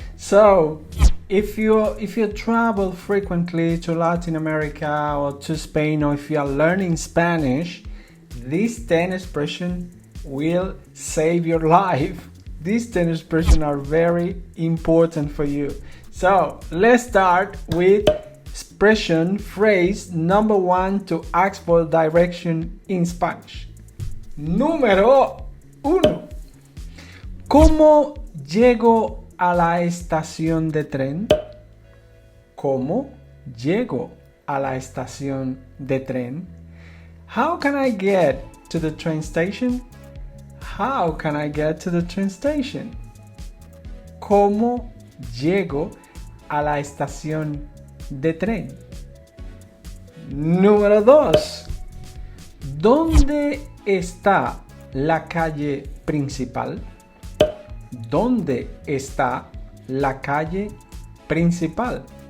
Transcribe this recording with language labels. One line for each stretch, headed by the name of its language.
English: So, if you travel frequently to Latin America or to Spain, or if you are learning Spanish, these 10 expressions will save your life. These 10 expressions are very important for you. So, let's start with phrase number 1 to ask for direction in Spanish.
Spanish: Número 1. ¿Cómo llego a la estación de tren? ¿Cómo llego a la estación de tren?
English: How can I get to the train station? How can I get to the train station?
Spanish: ¿Cómo llego a la estación de tren? Número 2. ¿Dónde está la calle principal? ¿Dónde está la calle principal?